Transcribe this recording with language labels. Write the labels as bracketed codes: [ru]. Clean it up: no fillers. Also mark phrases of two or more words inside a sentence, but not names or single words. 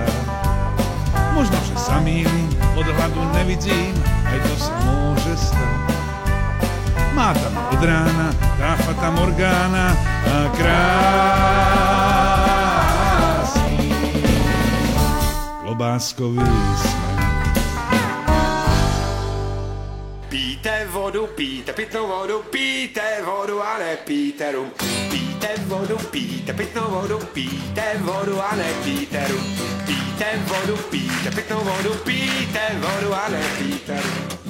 [sk] Možno, že sa mýlim, od hladu nevidím, aj to sa môže stať. Má tam od rána tá fata morgána a krásny klobáskový smet. [cs] Pijte vodu, pijte pitnou vodu, pijte vodu a ne pijte rum. Pijte vodu, pijte pitnou vodu, pijte vodu a ne pijte rum. Pijte vodu, pijte pitnou vodu, pijte vodu a ne pijte rum.